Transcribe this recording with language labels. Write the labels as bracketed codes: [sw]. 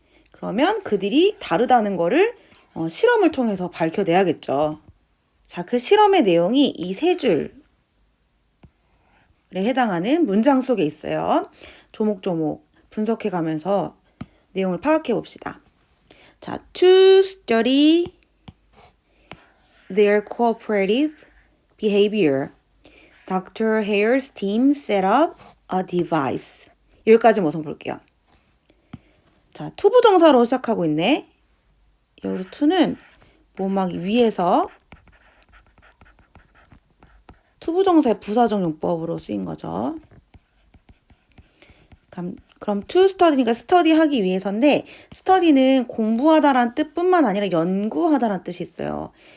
[ko] 그러면 그들이 다르다는 거를 실험을 통해서 밝혀내야겠죠. 자, 그 실험의 내용이 이 세 줄에 해당하는 문장 속에 있어요. 조목조목 분석해 가면서 내용을 파악해 봅시다. [en] 자, to study their cooperative behavior, Dr. Hare's team set up a device. [ko] 여기까지 우선 볼게요. 자, 투부정사로 시작하고 있네. 여기서 to는 막 위에서 투부정사의 부사적 용법으로 쓰인 거죠. 그럼 to study니까 스터디하기 위해서인데 study는 공부하다란 뜻뿐만 아니라 연구하다란 뜻이 있어요.